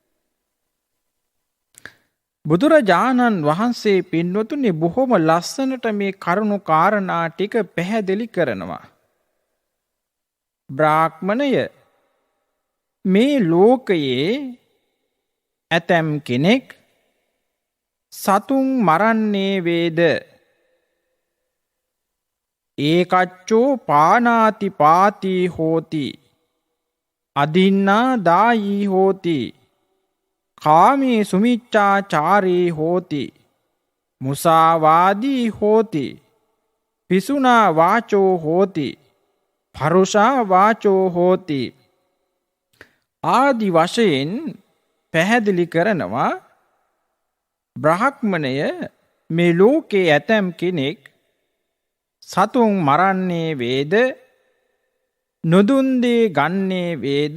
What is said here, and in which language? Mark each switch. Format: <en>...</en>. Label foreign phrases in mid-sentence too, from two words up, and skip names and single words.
<si>බුදුරජාණන් වහන්සේ පින්වතුනි බොහොම ලස්සනට මේ කරුණු කාරණා ටික පැහැදිලි කරනවා. බ්‍රාහ්මණය, මේ ලෝකයේ ඇතැම් කෙනෙක් සතුන් මරන්නේ වේද?</si> <pi>ඒකච්චෝ පානාති පාති හෝති, අදින්නා දායී හෝති, කාමී සුමිච්ඡාචාරී හෝති, මුසාවාදී හෝති, පිසුනා වාචෝ හෝති, පරුෂා වාචෝ හෝති</pi> <si>ආදි වශයෙන් පැහැදිලි කරනවා. බ්‍රාහ්මණය, මේ ලෝකේ ඇතැම් කෙනෙක් සතුන් මරන්නේ වේද? නොදුන් දේ ගන්නේ වේද?</si>